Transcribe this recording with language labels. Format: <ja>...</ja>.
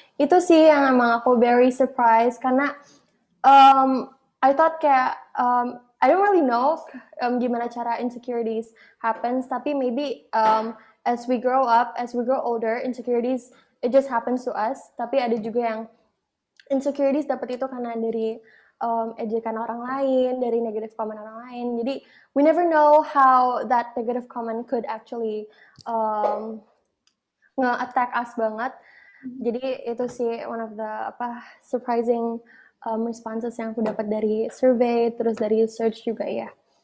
<id>Itu sih yang emang aku</id> <en>very surprised</en> <id>karena</id> <en>I thought kayak I don't really know</en> <id>gimana cara</id> <en>insecurities happens,</en> <id>tapi</id> <en>maybe as we grow older, insecurities it just happens to us.</en> <id>Tapi ada juga yang insecurities dapat itu karena dari ejekan orang lain, dari negative comment orang lain.</id> <en>Jadi we never know how that negative comment could actually nge-attack us banget.</en> <id>Jadi itu sih</id> <en>one of the surprising responses</en> <id>yang aku dapat dari survey, terus dari research juga ya.</id>